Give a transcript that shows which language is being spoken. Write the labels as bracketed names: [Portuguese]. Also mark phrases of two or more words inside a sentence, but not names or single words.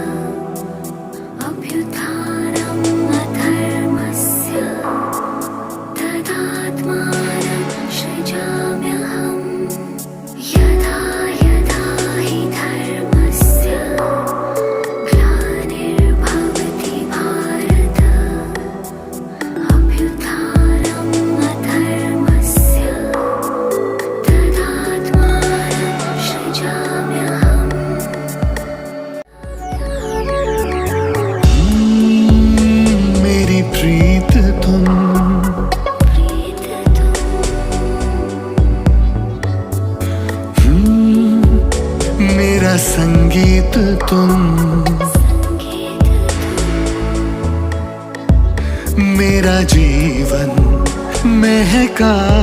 [Sanskrit] अभ्युत्थानम् अधर्मस्य तदात्मानं सृजाम्यहम् यदा यदा हि धर्मस्य ग्लानिर्भवति भारत अभ्युत्थानम् अधर्मस्य तदात्मानं सृजाम्यहम् [Hindi] मेरी प्रीत तुम, मेरा संगीत तुम, मेरा जीवन महका